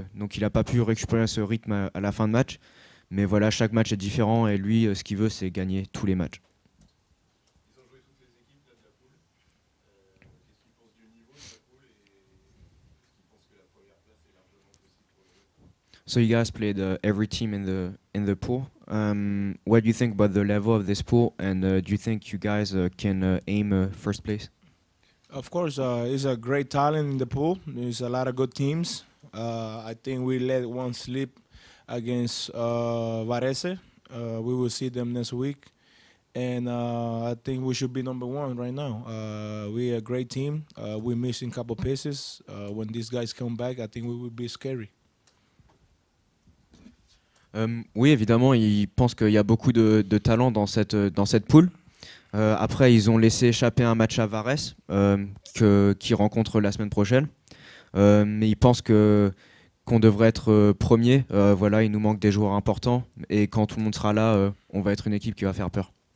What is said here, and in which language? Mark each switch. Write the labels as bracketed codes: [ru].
[fr] Donc il n'a pas pu récupérer ce rythme à la fin de match. Mais voilà, chaque match est différent. Et lui, ce qu'il veut, c'est gagner tous les matchs. Ils ont joué toutes les équipes là, de la poule. Qu'est-ce qu'ils pensent du niveau de la poule et est-ce qu'ils pensent que la première place est largement possible pour les autres? [en] So you guys played every team in the pool. What do you think about the level of this pool, and do you think you guys can aim first place? Of course, it's a great talent in the pool. There's a lot of good teams. I think we let one slip against Varese. We will see them next week. And I think we should be number one right now. We're a great team. We're missing a couple pieces. When these guys come back, I think we will be scary. [fr] Oui, évidemment, ils pensent qu'il y a beaucoup de talent dans cette poule. Après, ils ont laissé échapper un match à Varese qui rencontre la semaine prochaine. Mais ils pensent qu'on devrait être premier. Voilà, il nous manque des joueurs importants. Et quand tout le monde sera là, on va être une équipe qui va faire peur.